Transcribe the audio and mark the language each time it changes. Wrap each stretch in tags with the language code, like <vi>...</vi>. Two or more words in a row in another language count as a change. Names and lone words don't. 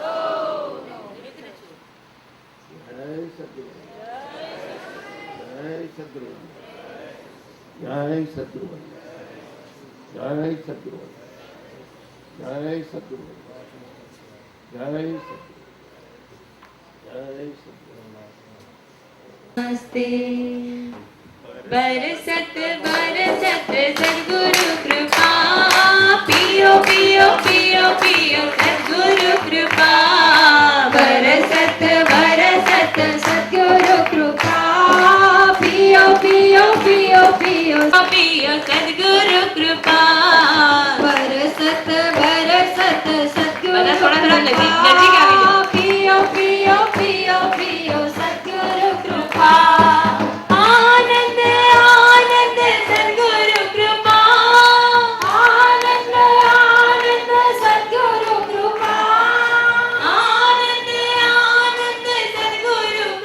<gu>જય સદગુરુ, જય સદગુરુ, જય સદગુરુ, જય સદગુરુ, જય સદગુરુ, જય સદગુરુ, જય સદગુરુ.</gu> <hi>नमस्ते बरसत बरसत सद्गुरु कृपा पियो पियो पियो पियो सद्गुरु कृपा बरसत बरसत सद्गुरु कृपा पियो पियो पियो पियो पियो सद्गुरु कृपा बरसत बरसत सद्गुरु कृपा पियो पियो पियो पियो सद्गुरु कृपा आनंद आनंद सद्गुरु कृपा आनंद आनंद सद्गुरु कृपा आनंद आनंद सद्गुरु</hi>